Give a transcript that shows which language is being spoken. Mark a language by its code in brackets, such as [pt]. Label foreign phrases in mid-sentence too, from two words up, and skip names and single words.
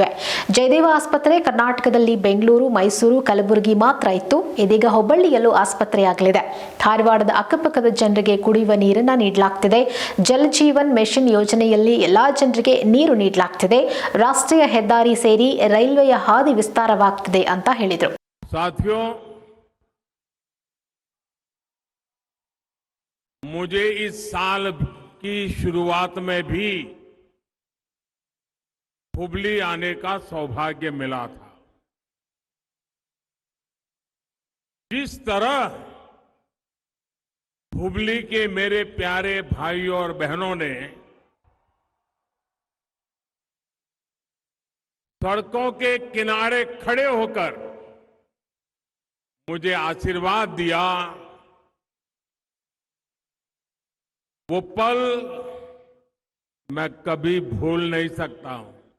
[kn] ಜಯದೇವ ಆಸ್ಪತ್ರೆ ಕರ್ನಾಟಕದಲ್ಲಿ ಬೆಂಗಳೂರು, ಮೈಸೂರು, ಕಲಬುರಗಿ ಮಾತ್ರ ಇತ್ತು. ಇದೀಗ ಹುಬ್ಬಳ್ಳಿಯಲ್ಲೂ ಆಸ್ಪತ್ರೆಯಾಗಲಿದೆ. ಧಾರವಾಡದ ಅಕ್ಕಪಕ್ಕದ ಜನರಿಗೆ ಕುಡಿಯುವ ನೀರನ್ನ ನೀಡಲಾಗ್ತಿದೆ. ಜಲಜೀವನ್ ಮಿಷನ್ ಯೋಜನೆಯಲ್ಲಿ ಎಲ್ಲಾ ಜನರಿಗೆ ನೀರು ನೀಡಲಾಗ್ತಿದೆ. ರಾಷ್ಟ್ರೀಯ ಹೆದ್ದಾರಿ ಸೇರಿ ರೈಲ್ವೆಯ ಹಾದಿ ವಿಸ್ತಾರವಾಗ್ತಿದೆ ಅಂತ ಹೇಳಿದರು. [hi] साथियों, मुझे इस साल की शुरुआत में भी हुबली आने का सौभाग्य मिला था. जिस तरह हुबली के मेरे प्यारे भाइयों और बहनों ने सड़कों के किनारे खड़े होकर मुझे आशीर्वाद दिया, वो पल मैं कभी भूल नहीं सकता हूं.